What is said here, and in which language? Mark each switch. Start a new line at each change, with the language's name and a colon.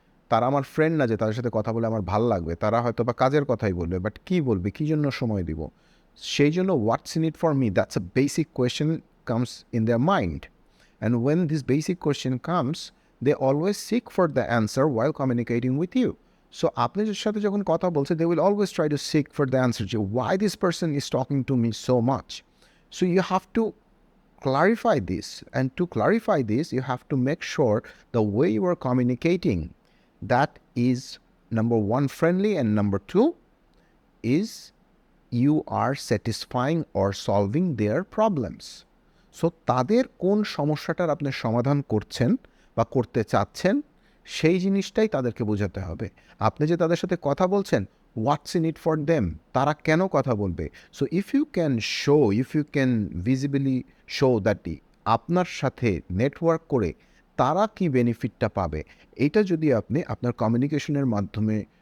Bangla: তারা আমার ফ্রেন্ড না যে তাদের সাথে কথা বলে আমার ভালো লাগবে, তারা হয়তো বা কাজের কথাই বলবে, বাট কী বলবে, কী জন্য সময় দিব, সেই জন্য
English: What's in it for me, that's a basic question comes in their mind. And when this basic question comes, they always seek for the answer while communicating with you. So
Bangla: আপনি সাথে যখন কথা বলছে,
English: They will always try to seek for the answer, যে why this person is talking to me so much. So you have to clarify this, and to clarify this you have to make sure the way you are communicating, that is number one friendly, and number two is you are satisfying or solving their problems.
Bangla: So তাদের কোন সমস্যাটার আপনি সমাধান করছেন বা করতে চাচ্ছেন, সেই জিনিসটাই তাদেরকে বোঝাতে হবে. আপনি যে তাদের সাথে কথা বলছেন,
English: what's in it for them,
Bangla: তারা কেন কথা বলবে.
English: so if you can visibly show that
Bangla: আপনার সাথে নেটওয়ার্ক করে তারা কি বেনিফিটটা পাবে, এটা যদি আপনি আপনার কমিউনিকেশনের মাধ্যমে